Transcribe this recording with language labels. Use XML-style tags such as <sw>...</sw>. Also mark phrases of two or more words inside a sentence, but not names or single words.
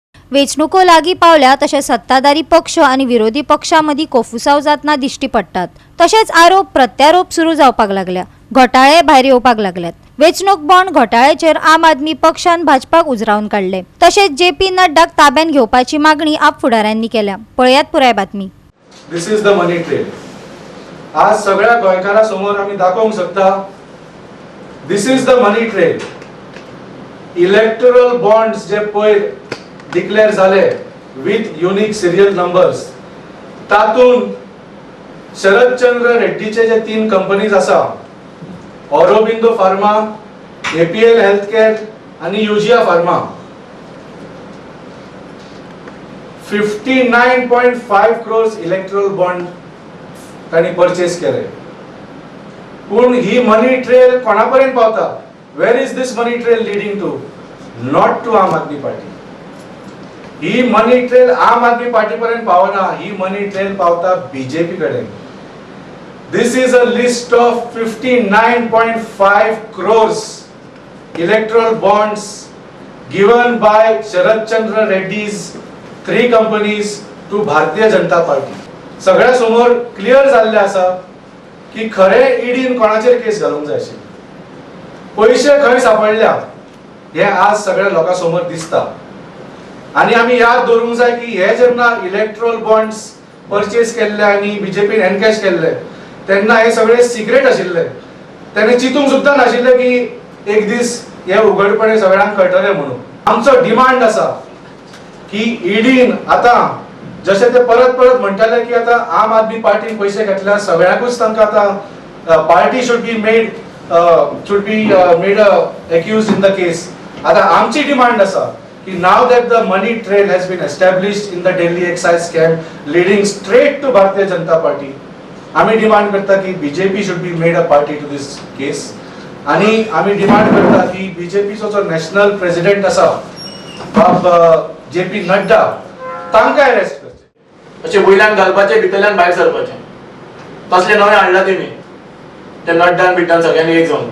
<kok>वेंचणुको लागीं पावल्या तशेंच सत्ताधारी पक्ष आनी विरोधी पक्षां कोफुसांव जातना दिश्टी पडटात। तशेंच आरोप प्रत्यारोप सुरू जावपाक लागल्या। घोटाळे भायर येवपाक लागल्यात। वेंचणूक बॉण्ड घोटाळ्याचेर आम आदमी पक्षान भाजपाक उजरावन काडले। तशेंच जेपी नड्डाक ताब्यात घेवपाची मागणी आप फुडाऱ्यांनी केल्या। पळयात पुराय बातमी।</kok> <en>This is the money trail.</en> <kok>आज सगळ्या गोंयकारां समोर आमी दाखोवंक शकता</kok> <en>This is the money trail. electoral bonds</en> <kok>जे पयर डिक्लेअर झाले</kok> <en>with unique serial numbers,</en> <kok>तातून शरदचंद्र रेड्डीचे जे 3 कंपनीज आसा, ऑरोबिंदो फार्मा, एपीएल हेल्थकेअर आणि यूजिया फार्मा, 59.5</kok> <en>crores electoral bond</en> <kok>तांणी परचेस केले। पण ही</kok> <en>money trail</en> <kok>कोणापर्यंत पावता?</kok> <en>Where is this money trail leading to? Not to आम आदमी पार्टी।</en> <kok>ही</kok> <en>money trail</en> <kok>आम आदमी पार्टी पर्यंत पावना, ही</kok> <en>money trail</en> <kok>पावता बीजेपी कडेन।</kok> <en>This is a list of 59.5 crores electoral bonds given by Sharad Chandra Reddy's 3 companies to भारतीय जनता पार्टी।</en> <kok>सगळ्या समोर क्लियर जाल्ले आसा की खरे ईडीन कोणाचेर केस घालूंक जाय आशिल्ली, पैसे खंय सापडल्या हे आज सगळ्या लोकां समोर दिसता। आणि आमी याद दवरूंक जाय की हे जेन्ना</kok> <en>electoral bonds purchase</en> <kok>केल्ले आनी बीजेपीन एनकॅश केल्ले तेन्ना हे सगळे सिक्रेट आशिल्ले। तेणे चिंतूंक सुद्दां नाशिल्ले की एक दीस हे उघडपणे सगळ्यांक कळटले म्हणून। आमचो डिमांड आसा की ईडीन आता जसे ते परत परत म्हणटाले की आता आम आदमी पार्टीन पैसे घेतल्या, सगळ्यांकूच तांकां आता</kok> <en>party should be made accused in the case.</en> <kok>आता आमची डिमांड आसा कि</kok> <en>now that the money trail has been established in the Delhi excise scam leading straight to Bharatiya Janata Party,</en> <kok>आम्ही डिमांड करता की बीजेपी</kok> <en>should be made a party to this case</en> <kok>आणि आम्ही डिमांड करता की बीजेपीचो जो</kok> <en>national president</en> <kok>आसा बाब जेपी नड्डा तांकां अरेस्ट करचे। अशें वयल्यान घालपाचे भितरल्यान भायर सरपाचे तसले नवे हाडला तेमी ते नड्डान बिड्डान सगळ्यांनी एक जावन।</kok>